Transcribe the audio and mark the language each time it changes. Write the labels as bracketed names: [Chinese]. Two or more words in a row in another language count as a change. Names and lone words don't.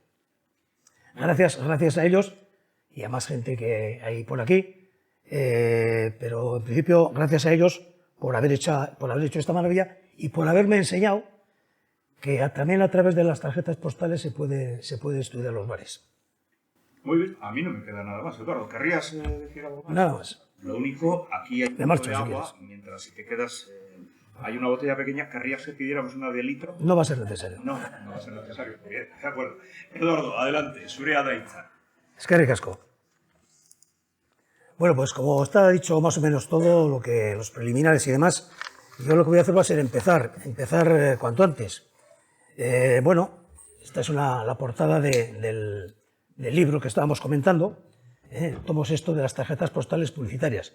[Spanish] Gracias a ellos y a más gente que hay por aquí, pero en principio gracias a ellos por haber hecho esta maravilla y por haberme enseñado que también a través de las tarjetas postales se puede estudiar los bares. Muy bien, a mí no me queda nada más. Eduardo, ¿querrías decir algo más? Nada más. Lo único, aquí hay un poco de agua, mientras si te quedas, hay una botella pequeña. ¿Querrías que pidiéramos una de litro? No va a ser necesario. No va a ser necesario. Bien, de acuerdo. Eduardo, adelante, [Basque] zurea da hitza. Eskerrik asko. [Spanish] Bueno, pues como está dicho más o menos todo, los preliminares y demás, yo lo que voy a hacer va a ser empezar cuanto antes. Bueno, esta es la portada del libro que estábamos comentando, el tomo sexto de las tarjetas postales publicitarias.